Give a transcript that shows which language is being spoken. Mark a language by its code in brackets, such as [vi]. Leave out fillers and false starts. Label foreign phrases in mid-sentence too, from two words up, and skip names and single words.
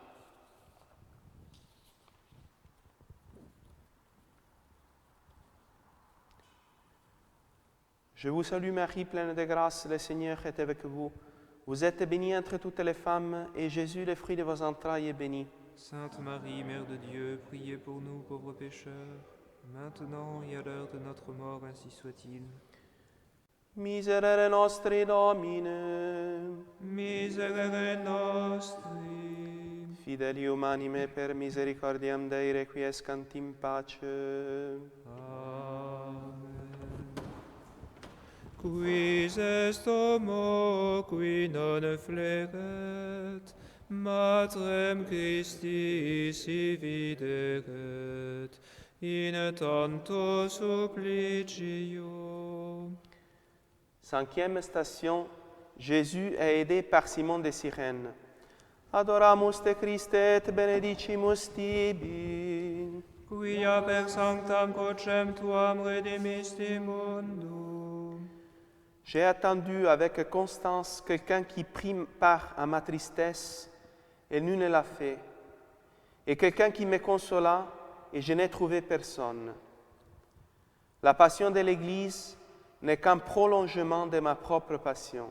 [fr] Je vous salue Marie, pleine de grâce, le Seigneur est avec vous. Vous êtes bénie entre toutes les femmes, et Jésus, le fruit de vos entrailles, est béni. Sainte Marie, Mère de Dieu, priez pour nous pauvres pécheurs, maintenant et à l'heure de notre mort, ainsi soit-il. [la] Miserere nostri Domine, Miserere nostri, fidelium anime per misericordiam Dei requiescant in pace. Amen. Quis est homo qui non fleret, Matrem Christi si videret, in tanto supplicio. [fr] Cinquième station, Jésus est aidé par Simon de Cyrène. [la] Adoramus te Christe et benedicimus tibi. Quia per sanctam crucem tuam redimisti mundum. [fr] J'ai attendu avec constance quelqu'un qui prit part à ma tristesse, et nul ne l'a fait. et quelqu'un qui me consola, et je n'ai trouvé personne. La passion de l'Église n'est qu'un prolongement de ma propre passion.